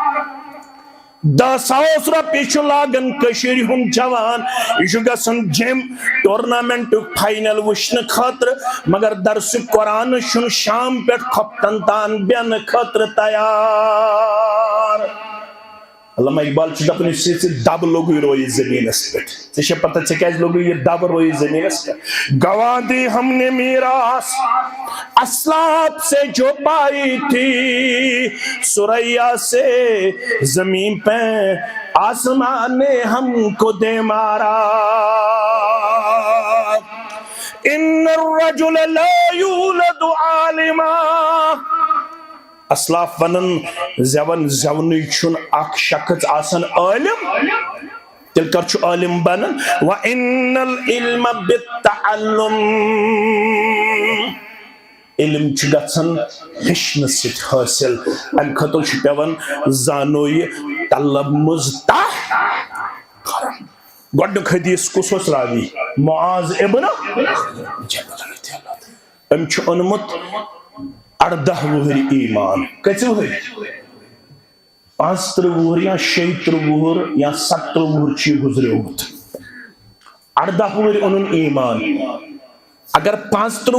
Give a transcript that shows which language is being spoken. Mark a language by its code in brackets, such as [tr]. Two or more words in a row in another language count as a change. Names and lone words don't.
[ks] 10,000 رۄپیہِ چھُ لاگان کٔشیٖرِ ہُنٛد جوان یہِ چھُ گژھان جِم ٹورنامنٹُک فاینل وٕچھنہٕ خٲطرٕ مگر درسُ قرآن چھُنہٕ شام پٮ۪ٹھ کھۄپتن تان بیٚہنہٕ خٲطرٕ تیار علامہ اقبال چھُ دپان یُس ژےٚ دب لوگُے رویہِ زٔمیٖنس پٮ۪ٹھ ژےٚ چھےٚ پتہ ژےٚ کیازِ لوگُے یہِ دب رویہِ زٔمیٖنس پٮ۪ٹھ [ur] گوا دی ہم نے میراث اسلاف سے جو پائی تھی سریا سے زمین پہ آسمان نے ہم کو دے مارا [ar] ان الرجل لا یولد عالما [ks] اسلاف ونن زیونٕے چھُنہٕ اکھ شخص آسان عالم تیٚلہِ کر چھُ عالم بنان [ar] وَإِنَّ الْعِلْمَ بِالتَّعَلُّمِ [ks] علم چھُ گژھان ہیٚچھنہٕ سۭتۍ حٲصِل امہِ خٲطرٕ چھُ پیٚوان زانو یہِ طلب مُزتح کرُن گۄڈنیُک حدیث کُس اوس راوی معاذ ابن جبل أمۍ چھُ اوٚنمُت 18 وُہٕرۍ ایمان کٔژِ وُہٕرۍ 35 وُہٕرۍ یا 36 وُہُر یا 17 وُہُر چھُ یہِ گُزریومُت 18 وُہٕرۍ اوٚنُن ایمان اگر 35